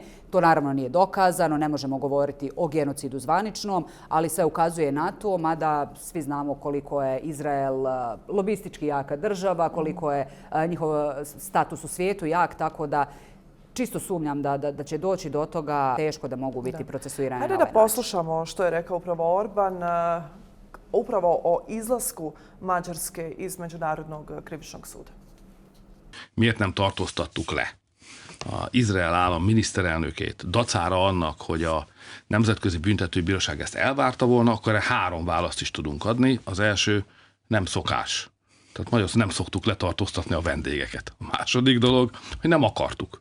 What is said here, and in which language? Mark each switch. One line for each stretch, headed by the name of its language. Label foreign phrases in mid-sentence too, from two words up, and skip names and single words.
Bosnian: To naravno nije dokazano, ne možemo govoriti o genocidu zvaničnom, ali sve ukazuje na to, mada svi znamo koliko je Izrael lobistički jaka država, koliko je njihov status u svijetu jak, tako da čisto sumnjam da će doći do toga, teško da mogu biti procesuirane na ovaj način. Hajde da poslušamo što je rekao upravo Orban upravo o izlasku Mađarske iz Međunarodnog krivičnog suda.
Hungarian: Miért nem tartóztattuk le Izrael állam miniszterelnökét dacára annak, hogy a Nemzetközi Büntetőbíróság ezt elvárta volna, akkor 3 választ is tudunk adni. Az első, nem szokás. Tehát magyarul nem szoktuk letartóztatni a vendégeket. A második dolog, hogy nem akartuk.